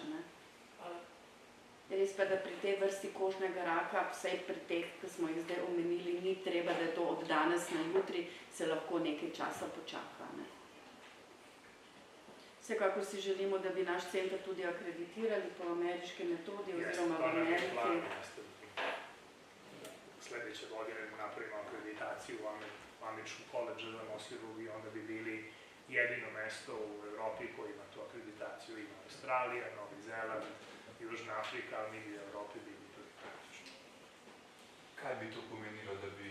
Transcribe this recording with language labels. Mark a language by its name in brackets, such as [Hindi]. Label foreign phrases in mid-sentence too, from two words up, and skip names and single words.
[Slovenian] Res pa, da pri tej vrsti kožnega raka, vsej pri teh, ki smo jih zdaj omenili, ni treba, da je to od danes na jutri, se lahko nekaj časa počaka. Vsekakor si želimo, da bi naš center tudi akreditirali po ameriški metodi oziroma v Ameriki. [Serbian] Sljedeće godine napraviti akreditaciju u Američkom koledžu za nosirurgiju, onda bi bili jedino mesto u Evropi koji ima tu akreditaciju. Ima Australija, Novi Zeland, Južna Afrika, ali mi bi u Evropi bili tu praktično. [Slovenian] Kaj bi to pomenilo, da bi...